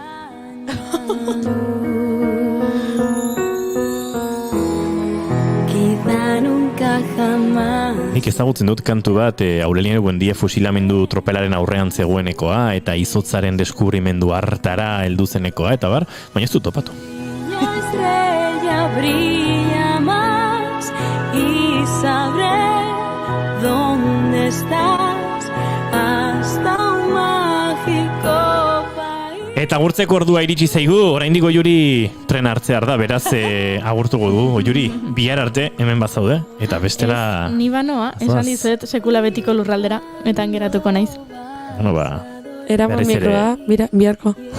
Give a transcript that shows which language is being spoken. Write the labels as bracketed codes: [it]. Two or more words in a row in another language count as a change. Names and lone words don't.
[eu] Nik ezagutzen dut kantu bat Aureliano Buendia fusilamendu tropelaren aurrean zegoenekoa eta izotzaren deskubrimendu hartara heldu zenekoa eta bar, baina ez dut topatu. [es] La estrella brilla más y sabré dónde estás hasta un mágico país. [eu] Eta agurtzeko ordua iritsi zaigu, oraindik Goiuri tren hartzear da, beraz agurtuko du. Goiuri, bihar arte hemen bazaude, eta bestela... Ni banoa, esan dizet sekula betiko lurraldera, eta geratuko naiz. Bueno, eraman mikroa, biharko.